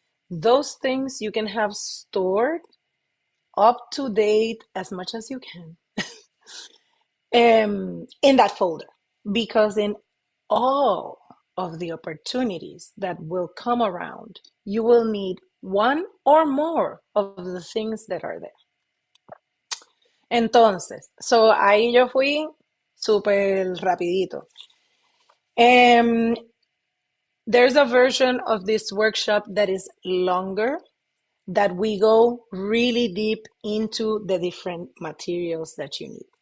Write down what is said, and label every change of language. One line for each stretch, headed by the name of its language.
English: Those things you can have stored up to date as much as you can in that folder, because in all of the opportunities that will come around, you will need one or more of the things that are there.
Spanish: Entonces,
English: so
Spanish: ahí yo fui súper rapidito.
English: There's a version of this workshop that is longer, that we go really deep into the different materials that you need.